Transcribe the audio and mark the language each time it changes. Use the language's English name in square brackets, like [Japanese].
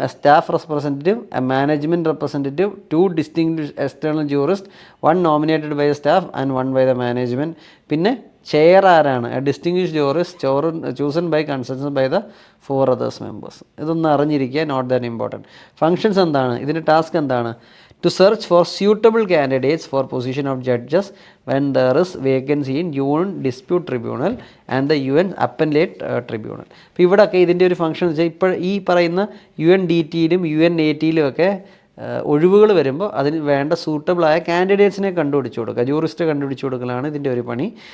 [English] A staff representative, a management representative, 2 distinguished external jurist, 1 nominated by the staff and 1 by the management. [Malayalam] പിന്നെ chair ആരാണ്? [English] A distinguished jurist chosen by consensus by the 4 others members. [Malayalam] ഇതൊന്ന് അറിഞ്ഞിരിക്കുക, [English] Note that important. [Malayalam] Functions എന്താണ്? ഇതിൻ്റെ task എന്താണ്? [English] To search for suitable candidates for position of judges when there is vacancy in UN Dispute Tribunal and the UN Appellate Tribunal. [Malayalam] അപ്പോൾ ഇവിടെയൊക്കെ ഇതിൻ്റെ ഒരു function വെച്ചാൽ ഇപ്പോൾ ഈ പറയുന്ന UNDTയിലും UNATയിലും ഒക്കെ ഒഴിവുകൾ വരുമ്പോൾ അതിന് വേണ്ട സൂട്ടബിളായ കാൻഡിഡേറ്റ്സിനെ കണ്ടുപിടിച്ച് കൊടുക്കുക, ജൂറിസ്റ്റ് കണ്ടുപിടിച്ച് കൊടുക്കലാണ് ഇതിൻ്റെ ഒരു പണി.